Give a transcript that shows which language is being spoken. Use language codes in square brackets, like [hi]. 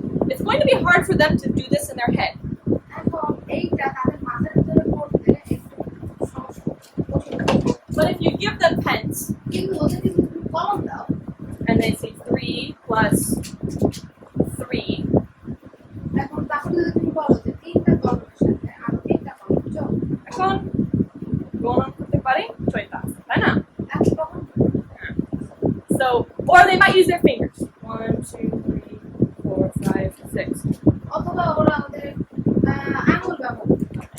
[en] it's going to be hard for them to do this in their head. [bn] এখন এইটা তাদের মাথার ভিতরে করতে একটু সমস্যা কঠিন হবে। [en] But if you give them pens [bn] কিন্তু ওদেরকে যদি তুমি কলম দাও, [en] and they say 3 plus 3, [bn] এখন তাহলে যদি তুমি বলো যে 3টা কলমের সাথে আরো 3টা কলম যোগ, এখন গণন করতে পারি 6 তাই না? এখন তখন [en] So, or they might use their fingers. 1, 2, 3, 4, 5, 6. [bn] অথবা ওরা ওদের আঙুল ব্যবহার করতে পারে।